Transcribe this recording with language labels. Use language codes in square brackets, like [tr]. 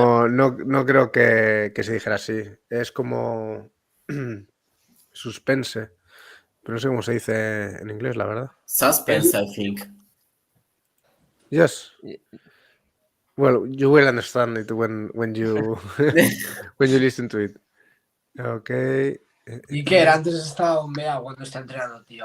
[es] No creo que se dijera así. Es como suspense. Pero no sé cómo se dice en inglés, la verdad. [en] Suspense, I think. Yes. Well, you will understand it when you when you listen to it. Okay. [es] Iker, antes estaba bombea cuando está entrenando, tío.